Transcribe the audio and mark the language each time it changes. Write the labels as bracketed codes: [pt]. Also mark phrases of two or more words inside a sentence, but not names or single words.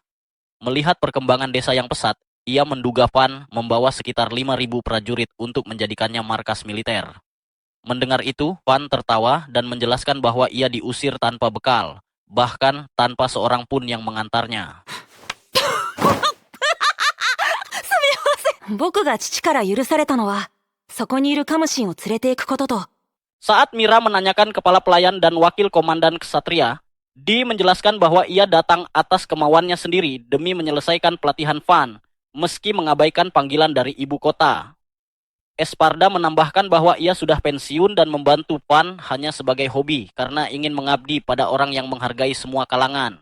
[id] Melihat perkembangan desa yang pesat, ia menduga Van membawa sekitar 5.000 prajurit untuk menjadikannya markas militer. Mendengar itu, Van tertawa dan menjelaskan bahwa ia diusir tanpa bekal, bahkan tanpa seorang pun yang mengantarnya. [ja] 僕が父から許されたのは、そこにいるカムシンを連れて行くことと。 [id] Saat Mira menanyakan kepala pelayan dan wakil komandan ksatria, Di menjelaskan bahwa ia datang atas kemauannya sendiri demi menyelesaikan pelatihan Van, meski mengabaikan panggilan dari ibu kota. Esparda menambahkan bahwa ia sudah pensiun dan membantu Van hanya sebagai hobi karena ingin mengabdi pada orang yang menghargai semua kalangan.